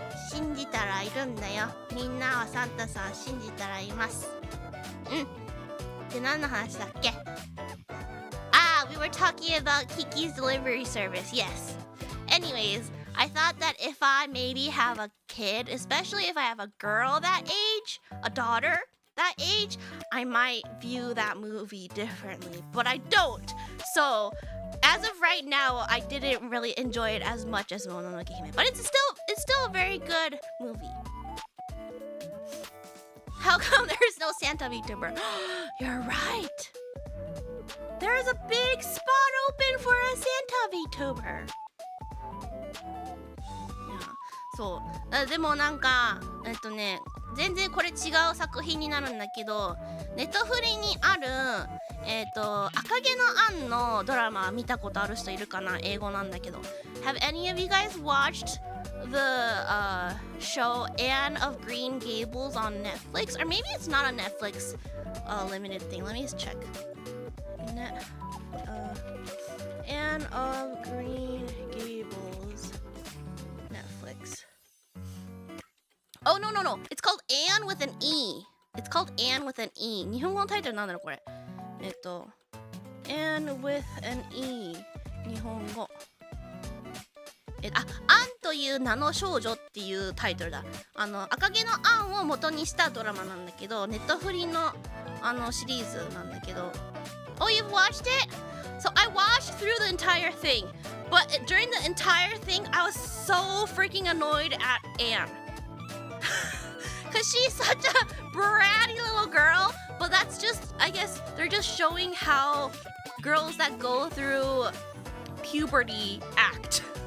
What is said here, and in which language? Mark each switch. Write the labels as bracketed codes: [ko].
[ja] 信じたらいるんだよ。みんなはサンタさん信じたらいます。で何の話だっけ。 [en] We were talking about Kiki's delivery service. Yes. Anyways, I thought that if I maybe have a kid, especially if I have a girl that age, a daughter that age, I might view that movie differently. But I don't. So as of right now, I didn't really enjoy it as much as Mononoke Hime, but it's still a very good movie. How come there's no Santa VTuber? You're right. There's a big spot open for a Santa VTuber. [ja] そうでもなんか全然これ違う作品になるんだけど、ネットフリにある赤毛のアンのドラマ見たことある人いるかな。英語なんだけど。 [en] Have any of you guys watched the show Anne of Green Gables on Netflix? Or maybe it's not a Netflix limited thing. Let me just check. Anne of Green Gables Netflix. Oh no. It's called Anne with an E. It's called Anne with an E. [ja] 日本語のタイトルなんだろうこれ。Anne with an E 日本語アンという名の少女っていうタイトルだ。赤毛のアンを元にしたドラマなんだけど、ネットフリのシリーズなんだけど。 [en] Oh, you've watched it? So I watched through the entire thing, but during the entire thing I was so freaking annoyed at Anne because she's such a bratty little girl. But that's just, I guess, they're just showing how girls that go through puberty act.